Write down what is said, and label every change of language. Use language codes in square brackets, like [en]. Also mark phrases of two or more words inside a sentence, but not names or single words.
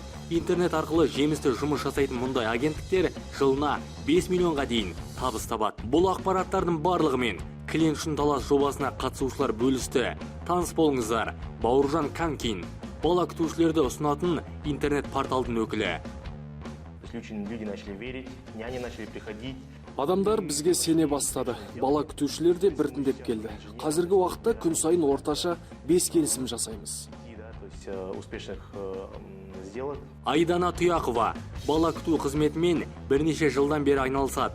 [kk] Интернет арқылы жемісті жұмыс жасайтын мұндай агенттіктер жылына 5 миллионға дейін табыс табады. Бұл ақпараттардың барлығымен клиент үшін талас жобасына қатысушылар бөлісті. Таныс болыңыздар, Бауыржан Канкин, бала күтушілерді ұсынатын интернет порталдың өкілі. [ru] Люди начали верить, няни начали приходить. [kk] Адамдар бізге сене бастады. Бала күтушілер де біртіндеп келді. Қазіргі уақытта күн сайын орташа 5 келісім жасаймыз. Айдана Тұяқова бала күту қызметімен бірнеше жылдан бері айналысады.